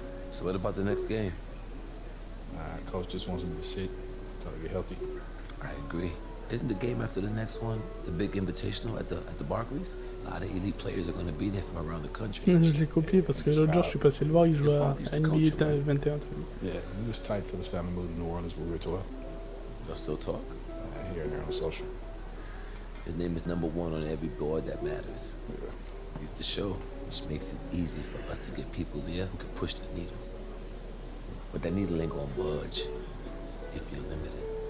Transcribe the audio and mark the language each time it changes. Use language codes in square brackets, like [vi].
[en] So what about the next game? Coach just wants me to sit until I get healthy. I agree. Isn't the game after the next one the big invitational at the Barclays? A lot of elite players are going to be there from around the country. [fr] Je l'ai copié parce que l'autre jour je suis passé le voir, il jouait à NBA 21. [en] Yeah, he was tight till his family moved to New Orleans when we were 12. Y'all still talk? Here and there on the social. His name is number 1 on every board that matters. Yeah. He's the show, which makes it easy for us to get people there who can push the needle. But that needle ain't gonna budge if you're limited.